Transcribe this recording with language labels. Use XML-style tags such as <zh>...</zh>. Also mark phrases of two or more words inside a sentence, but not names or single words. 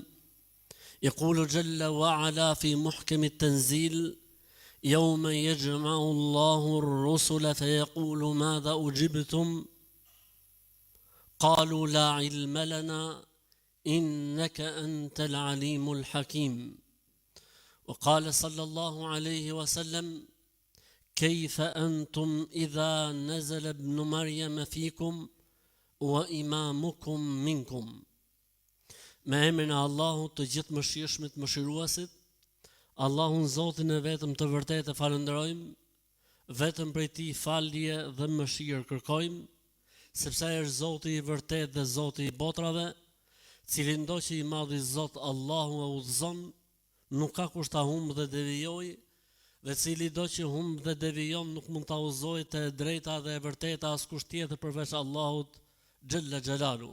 <ar>يقول جل وعلا في محكم التنزيل: يوم يجمع الله الرسل فيقول ماذا أجبتم قالوا لا علم لنا إنك أنت العليم الحكيم. وقال صلى الله عليه وسلم: كيف أنتم إذا نزل ابن مريم فيكم وإمامكم منكم.</ar> <sq>Me emrin e Allahut të gjithë mëshirshmit mëshiruesit, Allahun Zotin e vetëm të vërtetë falenderojmë, vetëm prej Tij falje dhe mëshirë kërkojmë, sepse ai është Zoti i vërtetë dhe Zoti i botrave, cili ndoqë i madhi Zot Allahu e udhëzon, nuk ka kusht ta humbë dhe devijoj, dhe cili do që humbë dhe devijon nuk mund ta udhëzojë të drejta dhe e vërteta askush tjetër përveç Allahut</sq> <ar>جل جلاله.</ar>